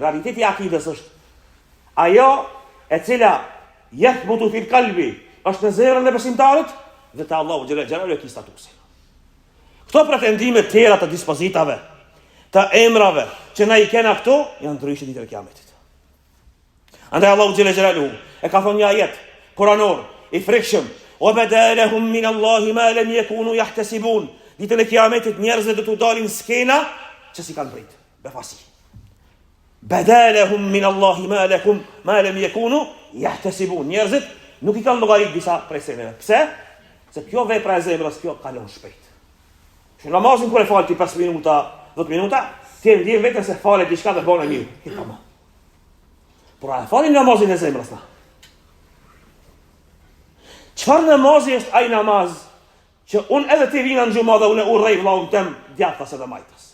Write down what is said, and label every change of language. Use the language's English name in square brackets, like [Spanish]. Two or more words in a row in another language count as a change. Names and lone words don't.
[Albanian] Realiteti i akidës është ajo e cila [Arabic] يثبت في القلب, [Albanian] është në zemrën e besimtarit dhe te Allahu [Arabic] جل جلاله [Albanian] e ki statusin. Këto pretendime të tjera të dispozitave, të emrave që na i kena këto, janë ndryshe ditën e Kiametit. Andaj Allahu [Arabic] جل جلاله [Albanian] e ka thonë një ajet kuranor i frikshëm, [Arabic] "وبدا لهم من الله ما لم يكونوا يحتسبون." [Albanian] Ditën e Kiametit njerëzit do t'u dalin skena që si kanë prit, befasi. [Arabic] بدا لهم من الله ما لم يكونوا يحتسبون. [Albanian] Njerëzit nuk i kanë llogarit disa prej seneve. Pse? Se kjo vepra e zemrës kjo kalon shpejt. Që namazin kur e fal ti 5 minuta, 10 minuta, ti e ndjen vetëm se fale diçka dhe bën e mirë. Ki tamam. Por a falin namazin e zemrës na? Çfarë namazi është ai namaz që unë edhe ti vina në xhumë dhe unë urrej vllahun tem djathtas edhe majtas.